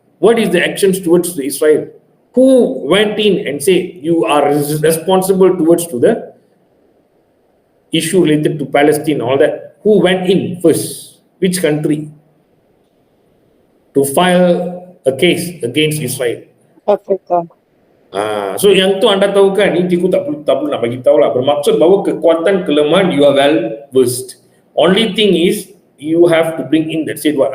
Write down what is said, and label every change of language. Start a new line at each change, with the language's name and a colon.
English: What is the actions towards the Israel? Who went in and say you are responsible towards to the issue related to Palestine, all that? Who went in first? Which country? To file a case against Israel? Africa.
Malay: So yang tu anda tahu kan, ini cikgu tak perlu nak bagi tahu lah. Bermaksud bahawa kekuatan kelemahan
English: you are well versed. Only thing is you have to bring in that said what?